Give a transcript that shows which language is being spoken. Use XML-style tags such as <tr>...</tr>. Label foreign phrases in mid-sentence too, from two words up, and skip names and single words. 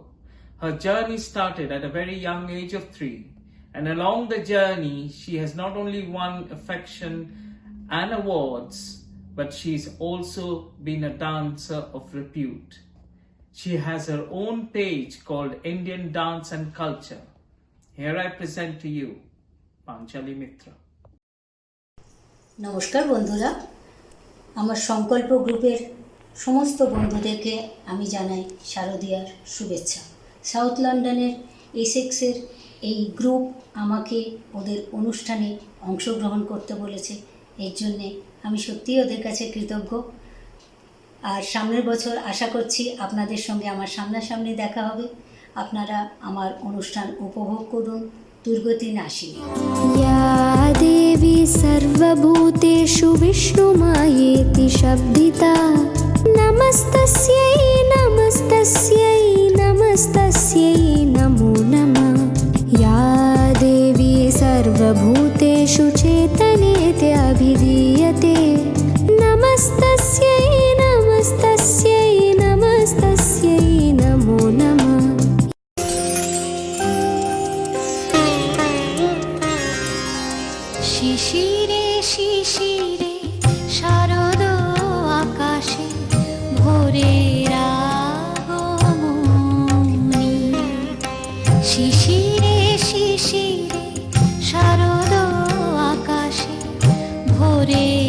<en>Her journey started at a very young age of 3, and along the journey she has not only won affection and awards, but she's also been a dancer of repute. She has her own page called Indian Dance and Culture. Here I present to you Panchali Mitra.</en> <bn>নমস্কার বন্ধুরা, আমার সংকল্প গ্রুপের সমস্ত বন্ধুদেরকে আমি জানাই শারদীয়ার শুভেচ্ছা। সাউথ লন্ডনের এসেক্সের এই গ্রুপ আমাকে ওদের অনুষ্ঠানে অংশগ্রহণ করতে বলেছে, এর জন্যে আমি সত্যিই ওদের কাছে কৃতজ্ঞ। আর সামনের বছর আশা করছি আপনাদের সঙ্গে আমার সামনাসামনি দেখা হবে। আপনারা আমার অনুষ্ঠান উপভোগ করুন। দুর্গতি নাশিনী।</bn> <sa>या देवी सर्वभूतेषु विष्णुमायेति शब्दिता, नमस्तस्यै नमस्तस्यै नमस्तस्यै नमो नमः। या देवी सर्वभूतेषु चेतनेति अभिधीयते, नमस्तस्यै नमस्तस्यै नमस्तस्यै नमो नमः।</sa> <bn>শিশিরে শিশিরে শারদ আকাশে ভোরের আগমনী, শিশিরে শিশিরে শারদ আকাশে ভোরের</bn>